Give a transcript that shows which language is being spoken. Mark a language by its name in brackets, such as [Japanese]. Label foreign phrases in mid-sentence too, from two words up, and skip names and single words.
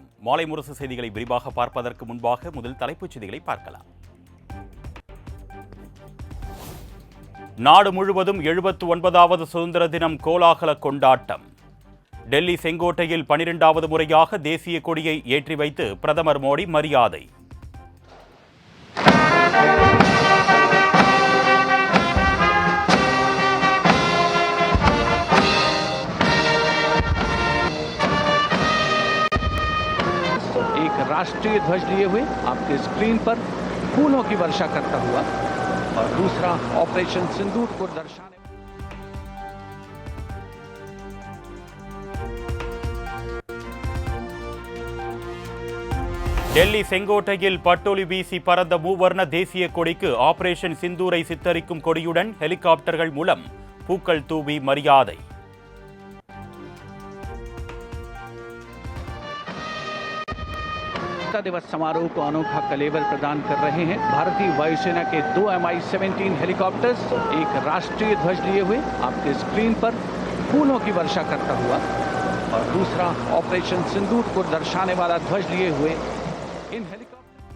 [Tamil] மாலை முரசு செய்திகளை விரிவாக பார்ப்பதற்கு முன்பாக முதல் தலைப்புச் செய்திகளை பார்க்கலாம். நாடு முழுவதும் 79வது சுதந்திர தினம் கோலாகல கொண்டாட்டம். டெல்லி செங்கோட்டையில் 12வது முறையாக தேசிய கொடியை ஏற்றி வைத்து பிரதமர் மோடி மரியாதை. [Hindi] राष्ट्रीय ध्वज लिए हुए आपके स्क्रीन पर फूलों की वर्षा करता हुआ और दूसरा ऑपरेशन सिंदूर को दर्शाने [Tamil] டெல்லி செங்கோட்டையில் பட்டொலி வீசி பறந்த மூவர்ண தேசிய கொடிக்கு ஆபரேஷன் சிந்தூரை சித்தரிக்கும் கொடியுடன் ஹெலிகாப்டர்கள் மூலம் பூக்கள் தூவி மரியாதை. [Hindi] दिवस समारोह को अनोखा कलेवर प्रदान कर रहे हैं भारतीय वायुसेना के 2 Mi-17 हेलीकॉप्टर्स एक राष्ट्रीय ध्वज लिए हुए आपके स्क्रीन पर फूलों की वर्षा करता हुआ और दूसरा ऑपरेशन सिंदूर को दर्शाने वाला ध्वज लिए हुए इन हेलीकॉप्टर